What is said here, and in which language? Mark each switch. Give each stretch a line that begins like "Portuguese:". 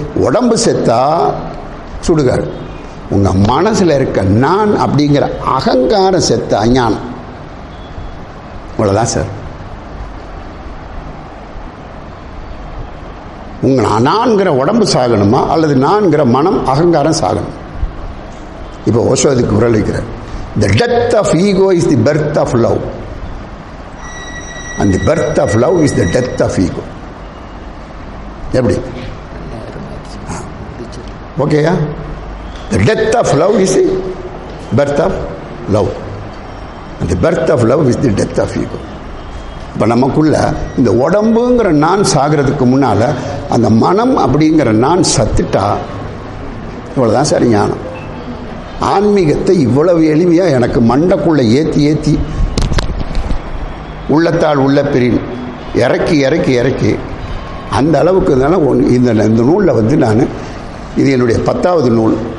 Tamil: உடம்பு செத்தா சுடுகாடு. உங்கள் மனசில் இருக்க நான் அப்படிங்கிற அகங்காரம் செத்த அஞ்ஞானம். இவ்வளோதான் சார். உங்கள் நான்கிற உடம்பு சாகணுமா அல்லது நான்கிற மனம் அகங்காரம் சாகணும்? இப்போ ஓஷோ அதுக்கு விரல் வைக்கிறார்.
English: The death of ego is the birth of love. And the birth of love is the death of ego. எப்படி? ஓகேயா? The death of love is the birth of love. And the birth of love is the death of ego.
Tamil: இப்போ நமக்குள்ள இந்த உடம்புங்கிற நான் சாகிறதுக்கு முன்னால் அந்த மனம் அப்படிங்கிற நான் சத்துட்டா இவ்வளோதான் சார் ஞானம். ஆன்மீகத்தை இவ்வளவு எளிமையாக எனக்கு மண்டைக்குள்ளே ஏற்றி உள்ளத்தால் உள்ள பிரின் இறக்கி அந்த அளவுக்கு இருந்தாலும் இந்த நூலில் வந்து நான் இது என்னுடைய 10வது நூல்.